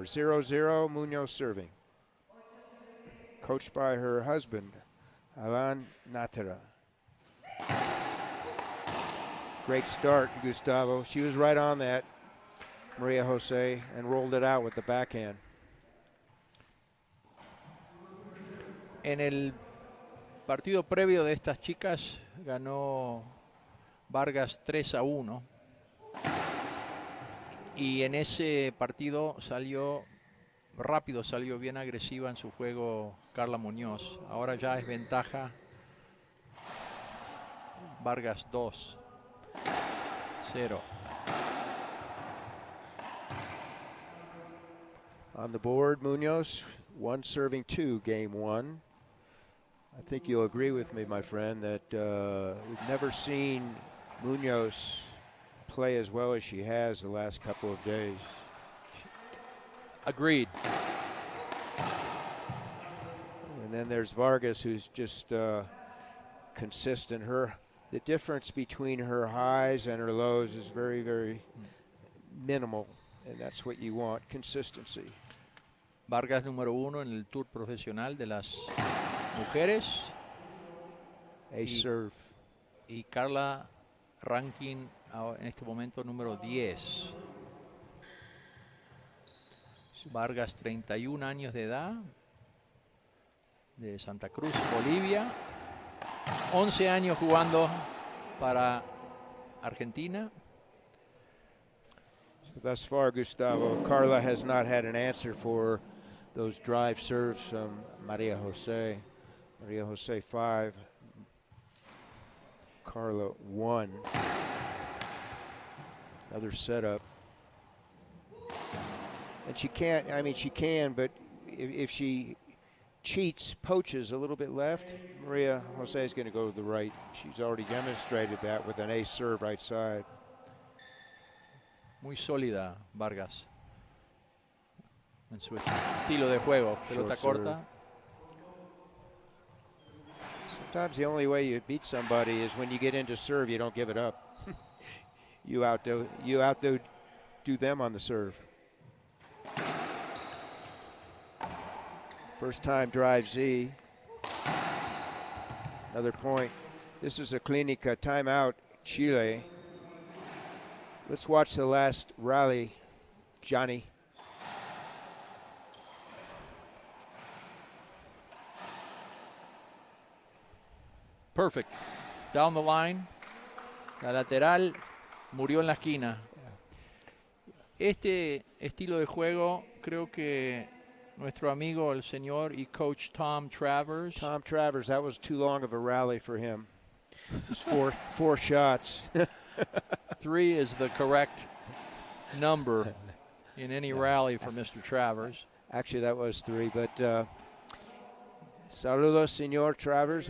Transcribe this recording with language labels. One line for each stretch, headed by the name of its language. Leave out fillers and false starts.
English: 0-0, Munoz serving. Coached by her husband, Alan Natera. Great start, Gustavo. She was right on that, Maria Jose, and rolled it out with the backhand.
Spanish: En el partido previo de estas chicas ganó Vargas 3-1. Y en ese partido salió rápido, salió bien agresiva en su juego Carla Munoz. Ahora ya es ventaja Vargas 2-0.
English: On the board, Munoz, 1 serving 2, game 1. I think you'll agree with me, my friend, that we've never seen Munoz play as well as she has the last couple of days. Agreed. And then there's Vargas, who's just consistent. The difference between her highs and her lows is very, very minimal, and that's what you want, consistency.
Spanish: Vargas número 1 en el Tour Profesional de las Mujeres.
English: Serve.
Spanish: Y Carla ranking en este momento número 10. Vargas, 31 años de edad, de Santa Cruz, Bolivia. 11 años jugando para Argentina.
English: So thus far, Gustavo, Carla has not had an answer for those drive serves from Maria Jose. Maria Jose 5, Carla 1. Another setup. And she can't, I mean, she can, but if she cheats, poaches a little bit left, Maria Jose is going to go to the right. She's already demonstrated that with an ace serve right side.
Spanish: Muy sólida Vargas en su estilo de juego. Pelota corta.
English: Sometimes the only way you beat somebody is when you get into serve, you don't give it up. you outdo them on the serve. First time drive Z. Another point. This is a Clínica timeout, Chile. Let's watch the last rally, Johnny. Perfect. Down the line.
Spanish: La lateral murió en la esquina. Este estilo de juego creo que nuestro amigo el señor y coach Tom Travers.
English: Tom Travers, that was too long of a rally for him. It was four shots. 3 is the correct number in any rally for Mr. Travers. Actually, that was 3, but
Spanish: saludos,
English: Senor Travers.